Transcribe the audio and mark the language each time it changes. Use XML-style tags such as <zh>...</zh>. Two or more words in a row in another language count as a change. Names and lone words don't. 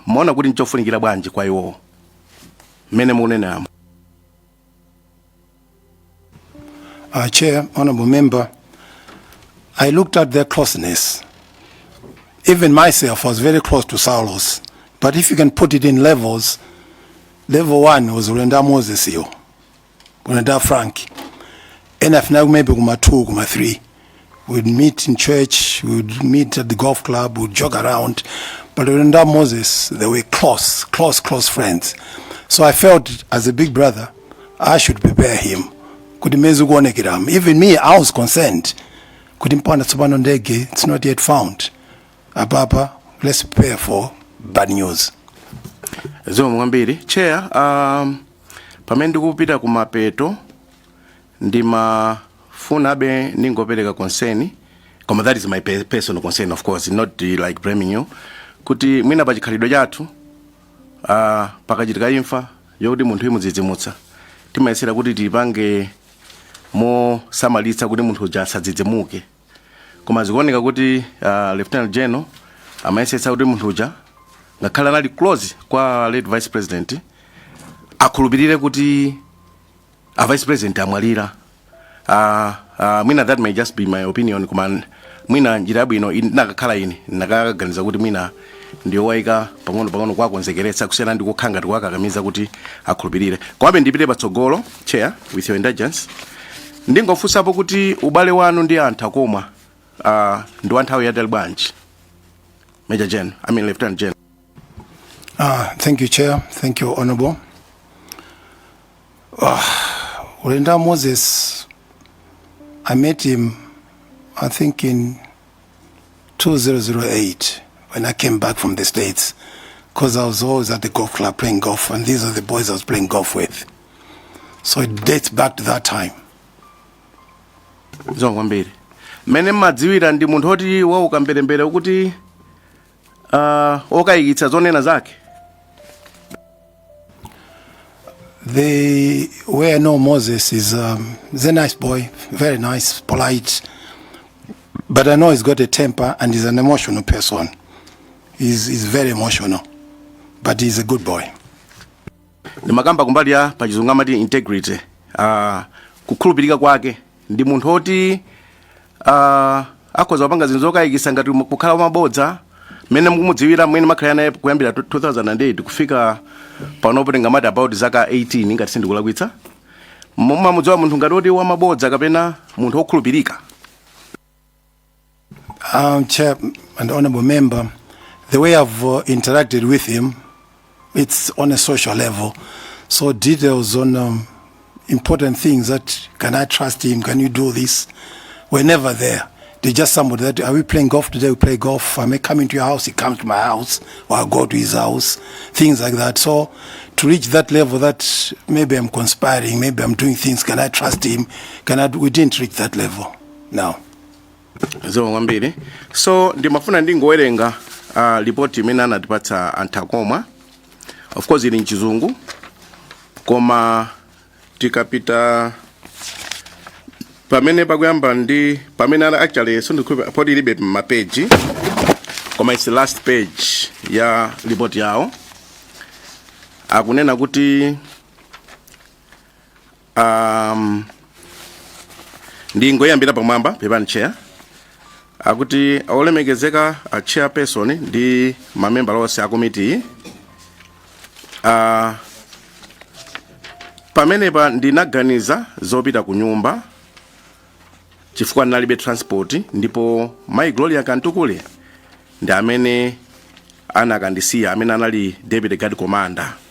<ny>Muona kuti nchofunikira bwanji kwa iwo. Mene munena.</ny> <en>Chair, honorable member, I looked at their closeness. Even myself was very close to Saulos. But if you can put it in levels, level 1 was Urenda Moses yo. Urenda Frank. And if now maybe Guma 2, Guma 3. We'd meet in church, we'd meet at the golf club, we'd jog around. But Urenda Moses, they were close friends. So I felt as a big brother, I should prepare him. Even me, I was concerned. It's not yet found. Ababa, let's prepare for bad news.</en> <ny>Mwambiri, Chair, pamene kupita kumapeto ndimafuna abe ningopeleka concern, koma</ny> <en>that is my personal concern, of course, not like blaming you,</en> <ny>kuti mwina pachikhalidwe chathu pakachitika imfa yoti munthu imudzidzimutsa timayesera kuti tipange mo samalitsa kuti munthu uja asadzidzimuke, koma zikuoneka kuti Lieutenant General amayesetsa kuti munthu uja ngakhala nali close kwa late Vice President akhulupirire kuti a Vice President amwalira.</ny> <en>Mwina that may just be my opinion,</en> <ny>koma mwina njira bwino nakakhala ine nakaganiza kuti mwina ndiyo waika pang'ono kwakonzekeretsa kusiyana ndi kukhanga tikwakakamiza kuti akhulupirire. Komabe ndipite patsogolo,</ny> <en>Chair, with your indulgence,</en> <ny>ndingofunsapo kuti ubale wanu ndi anthu akoma ndi wanthawi yatali bwanji, Lieutenant General.</ny> <en>Thank you, Chair. Thank you, Honorable. Urenda Moses, I met him, I think, in 2008 when I came back from the States, because I was always at the golf club playing golf, and these are the boys I was playing golf with. So it dates back to that time.</en> <ny>Mwambiri, mene madziwira ndi munthu oti wauka mbelembele kuti okayikitsa zonena zake.</ny> <en>The way I know Moses is he's a nice boy, very nice, polite, but I know he's got a temper and he's an emotional person. He's very emotional, but he's a good boy.</en> <ny>Ndimakamba kumbali ya pachizungu amati integrity, kukhulupirika kwake ndi munthu oti akhoza kupanga zinthu zokayikitsa ngati kukhala mabodza mene mukumudziwira mwene makhala naye kuyambira 2008 kufika panopo tingamati about zaka 18 ngati sindikulakwitsa. Mumamudziwa munthu ngati oti wamabodza kapena munthu wokhulupirika.</ny> <en>Chair and honorable member, the way I've interacted with him, it's on a social level. So details on important things that, can I trust him, can you do this, we're never there. They're just somebody that, are we playing golf today? We play golf. I may come into your house, he comes to my house, or I go to his house, things like that. So to reach that level that maybe I'm conspiring, maybe I'm doing things, can I trust him? We didn't reach that level. No.</en> <ny>Mwambiri. So ndimafuna ndingowerenga report imene anatipatsa anthu akoma.</ny> <en>Of course</en> <ny>ili nchizungu. Koma tikapita pamene pakuyamba ndi pamene</ny> <en>actually so</en> <ny>ndikupa podi libe mapeji. Koma</ny> <en>it's the last page</en> <ny>ya report yao. Akunena kuti ndingoyambira pamwamba pepani chair. Akuti olemekezeka a chairperson ndi mamember onse a committee pamenepa ndinaganiza zopita ku nyumba chifukwa ndinalibe transport, ndipo Mai Gloria Kantukule ndi amene anakandisiya, amene anali Deputy Guard Commander.</ny>